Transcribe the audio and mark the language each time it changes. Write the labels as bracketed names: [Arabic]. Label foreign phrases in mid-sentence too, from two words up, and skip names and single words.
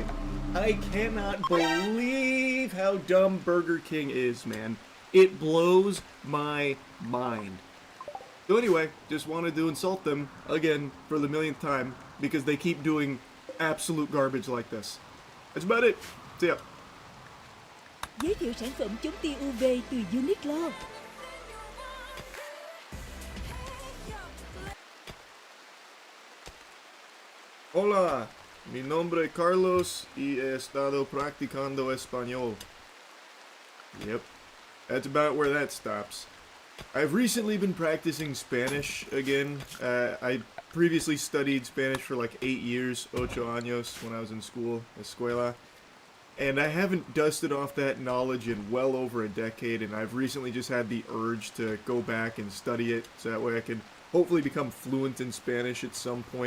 [English] I cannot believe how dumb Burger King is, man. It blows my mind. So anyway, just wanted to insult them, again, for the millionth time, because they keep doing absolute garbage like this. That's about it. See ya. [Vietnamese] Giới thiệu sản phẩm chống tia UV từ Uniqlo. [Spanish] Hola, mi nombre es Carlos y he estado practicando español. [English] Yep, that's about where that stops. I've recently been practicing Spanish again. I previously studied Spanish for like 8 years, 8 años, when I was in school, escuela. And I haven't dusted off that knowledge in well over a decade, and I've recently just had the urge to go back and study it, so that way I can hopefully become fluent in Spanish at some point.